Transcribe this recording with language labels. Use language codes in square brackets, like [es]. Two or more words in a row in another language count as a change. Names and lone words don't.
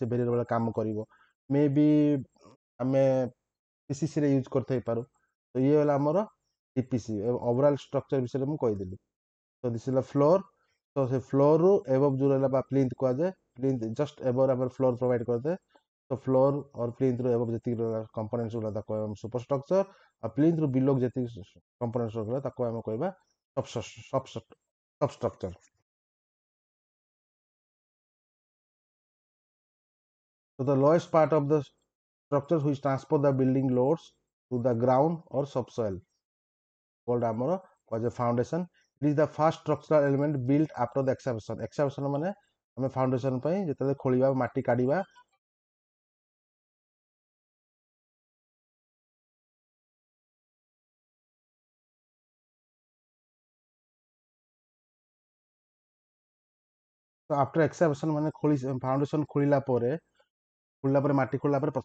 [or] ବେରିୟର ଭଳିଆ କାମ କରିବ ମେ ବି ଆମେ ପିସିସିରେ ୟୁଜ୍ କରିଥାଇପାରୁ ତ ଇଏ ହେଲା ଆମର [en] DPC overall structure [or] ବିଷୟରେ ମୁଁ କହିଦେଲି ତ ଦିସ୍ ହେଲା ଫ୍ଲୋର ତ ସେ ଫ୍ଲୋରରୁ ଏବଭ ଯୋଉ ରହିଲା ବା ପ୍ଲିନ୍ଥ କୁହାଯାଏ [en] plinth just above [or] ଆମର [en] floor provide [or] କରିଥାଏ ତ [en] floor or plinth above [or] ଯେତିକି କମ୍ପୋନେଣ୍ଟସ ଗୁଡ଼ା ତାକୁ କହିବା ସୁପରଷ୍ଟ୍ରକ୍ଚର ଆଉ [en] plinth below [or] ଯେତିକି କମ୍ପୋନେଣ୍ଟସ ରହିଲା ତାକୁ ଆମେ କହିବା substructure. [en] So the lowest part of the structure which transport the building loads to the ground or subsoil called [or] ଆମର କୁହାଯାଏ [en] foundation. It is the first structural element built after the excavation. [or] Excavation ମାନେ ଆମେ foundation ପାଇଁ ଯେତେବେଳେ ଖୋଳିବା ମାଟି କାଢିବା ତ [en] after excavation [or] ମାନେ ଫାଉଣ୍ଡେସନ ଖୋଳିଲା ପରେ ମାଟି ଖୋଳିଲା ପରେ